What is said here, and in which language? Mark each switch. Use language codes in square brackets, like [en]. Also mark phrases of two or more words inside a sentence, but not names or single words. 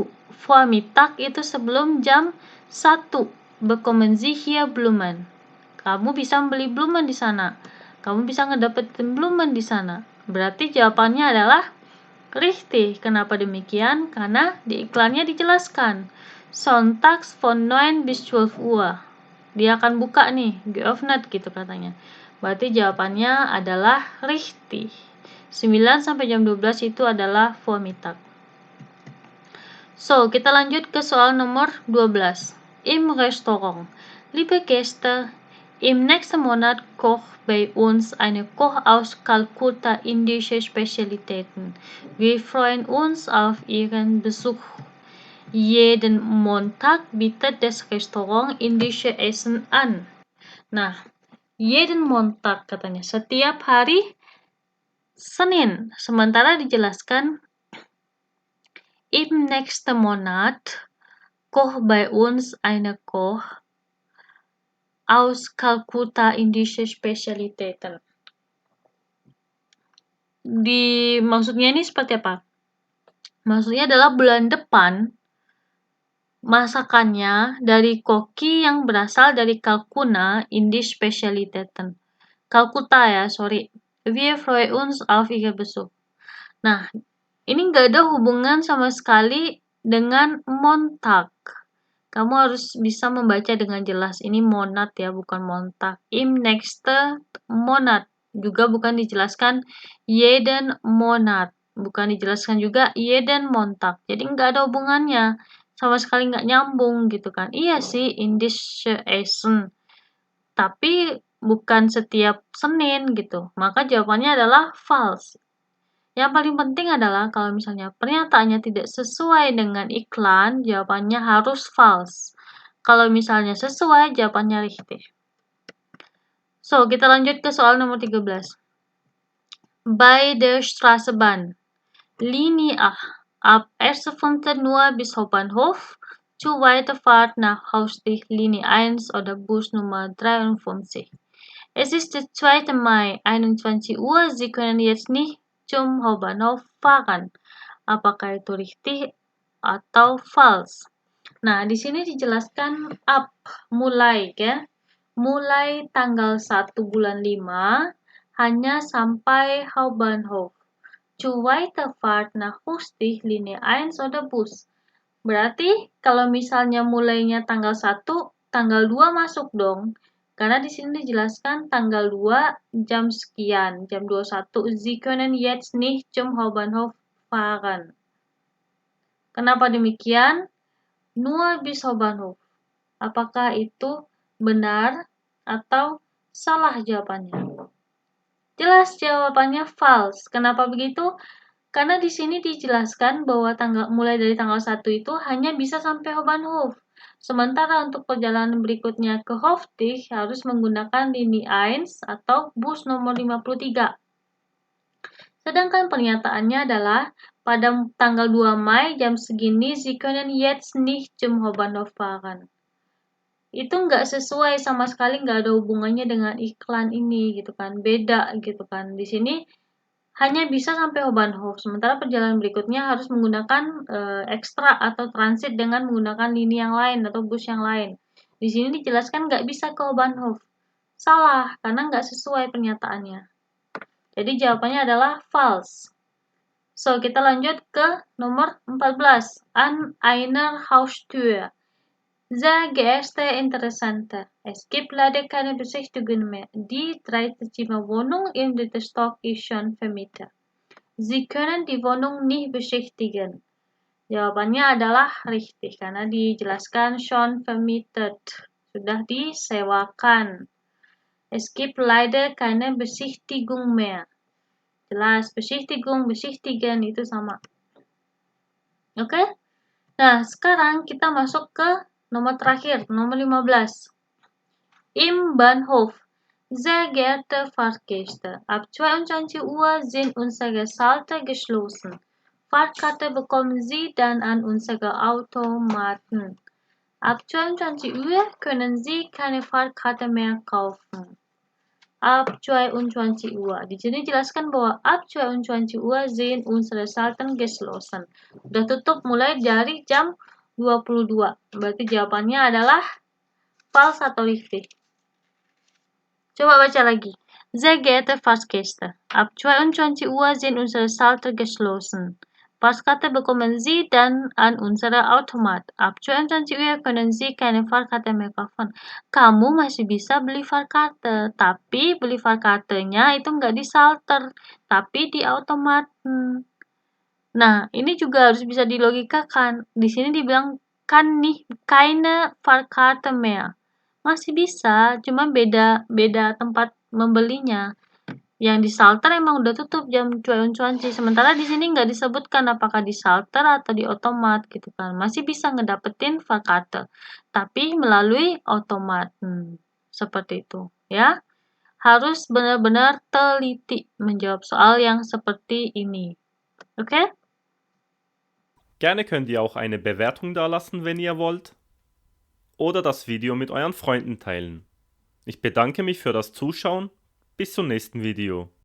[id] Vormittag itu sebelum jam 1. [de] Bekommen Sie hier Blumen. [id] Kamu bisa membeli Blumen di sana. Kamu bisa ngedapetin Blumen di sana. Berarti jawabannya adalah richtig. Kenapa demikian? Karena di iklannya dijelaskan. [de] Sonntags von 9 bis 12 Uhr. [id] Dia akan buka nih, geöffnet gitu katanya. Berarti jawabannya adalah richtig. 9 sampai jam 12 itu adalah Vormittag. So, kita lanjut ke soal nomor 12. [de] Im Restaurant. Liebe Gäste, im nächsten Monat kocht bei uns eine Koch aus Kalkutta indische Spezialitäten. Wir freuen uns auf Ihren Besuch. Jeden Montag bietet das Restaurant indische Essen an. [id] Nah, [de] jeden Montag [id] katanya, setiap hari Senin. Sementara dijelaskan [de] im nächsten Monat kocht bei uns eine Koch aus Kalkutta indische Spezialitäten. [id] Maksudnya ini seperti apa? Maksudnya adalah bulan depan masakannya dari koki yang berasal dari Kalkutta [de] Indisch Spezialitäten. [id] Kalkutta ya, sorry. [de] Wir freuen uns auf Ihr Besuch. [id] Nah, ini nggak ada hubungan sama sekali dengan Montag. Kamu harus bisa membaca dengan jelas. Ini monat ya, bukan Montag. [de] Im nächste Monat. [id] Juga bukan dijelaskan [de] jeden Monat. [id] Bukan dijelaskan juga [de] jeden Montag. [id] Jadi nggak ada hubungannya. Sama sekali nggak nyambung gitu kan. Iya sih, [de] Indische Essen. [id] Tapi bukan setiap Senin gitu. Maka jawabannya adalah false. Yang paling penting adalah kalau misalnya pernyataannya tidak sesuai dengan iklan, jawabannya harus false. Kalau misalnya sesuai, jawabannya richtig. So, kita lanjut ke soal nomor 13. [de] Bei der Straßenbahn. Linie A. Ab 1.15 Uhr bis Hauptbahnhof. Zu Weiterfahrt nach Hausdich Linie 1 oder Bus Nummer 53. Es ist der 2. Mai, 21 Uhr. Sie können jetzt nicht zum Hauptbahnhof fahren. [id] Apakah itu richtig atau false? Nah, di sini dijelaskan up, mulai ya. Mulai tanggal 1 bulan 5 hanya sampai Hauptbahnhof. [de] Zu Weiterfahrt nach Hausdich Linie 1 oder Bus. [id] Berarti kalau misalnya mulainya tanggal 1, tanggal 2 masuk dong. Karena di sini dijelaskan tanggal 2 jam sekian, jam 21. [de] Sie können jetzt nicht zum Hauptbahnhof fahren. [id] Kenapa demikian? [de] Nur bis Hauptbahnhof. [id] Apakah itu benar atau salah jawabannya? Jelas jawabannya false. Kenapa begitu? Karena di sini dijelaskan bahwa mulai dari tanggal 1 itu hanya bisa sampai Hauptbahnhof. Sementara untuk perjalanan berikutnya ke Hofdich harus menggunakan Linie 1 atau bus nomor 53. Sedangkan pernyataannya adalah pada tanggal 2 Mai jam segini [de] Sie können jetzt nicht zum Hauptbahnhof fahren. [id] Itu nggak sesuai sama sekali, nggak ada hubungannya dengan iklan ini gitu kan, beda gitu kan. Di sini hanya bisa sampai Hauptbahnhof, sementara perjalanan berikutnya harus menggunakan ekstra atau transit dengan menggunakan lini yang lain atau bus yang lain. Di sini dijelaskan nggak bisa ke Hauptbahnhof. Salah, karena nggak sesuai pernyataannya. Jadi jawabannya adalah false. So, kita lanjut ke nomor 14. [de] An einer Haustür. Sehr geehrte Interessante, es gibt leider keine Besichtigungen mehr. Die 3-Zimmer-Wohnung im 3. Stock ist schon vermietet. Sie können die Wohnung nicht besichtigen. [id] Jawabannya adalah richtig karena dijelaskan [de] schon vermietet, [id] sudah disewakan. [de] Es gibt leider keine Besichtigung mehr. [id] Jelas, Besichtigung, besichtigen itu sama. Oke? Nah, sekarang kita masuk ke nomor terakhir, nomor 15. [de] Im Bahnhof. Sehr geehrte Fahrgäste, ab 22 Uhr sind unsere Schalter geschlossen. Fahrkarte bekommen Sie dann an unsere Automaten. Ab 22 Uhr können Sie keine Fahrkarte mehr kaufen. Ab 22 Uhr. [id] Di sini jelaskan bahwa [de] ab 22 Uhr sind unsere Schalter geschlossen. [id] Udah tutup mulai dari jam 22. Berarti jawabannya adalah false atau richtig. Coba baca lagi. [de] Sehr geehrte Fahrgäste, ab 22 Uhr sind unsere Schalter geschlossen. Fahrkarte bekommen Sie dann an unsere Automat. Ab 22 Uhr können Sie keine Fahrkarte mehr kaufen. [id] Kamu masih bisa beli Fahrkarte, tapi beli Fahrkartenya itu nggak di Schalter, tapi di automat. Nah, ini juga harus bisa dilogikakan. Di sini dibilang kan nih [de] keine Fahrkarte mehr. [id] Masih bisa, cuma beda tempat membelinya. Yang di Salter emang udah tutup jam 22, sementara di sini nggak disebutkan apakah di Salter atau di otomat gitu kan. Masih bisa ngedapetin Fahrkarte, tapi melalui otomat. Seperti itu ya. Harus benar-benar teliti menjawab soal yang seperti ini. Oke? [de] Gerne könnt ihr auch eine Bewertung dalassen, wenn ihr wollt, oder das Video mit euren Freunden teilen. Ich bedanke mich für das Zuschauen. Bis zum nächsten Video.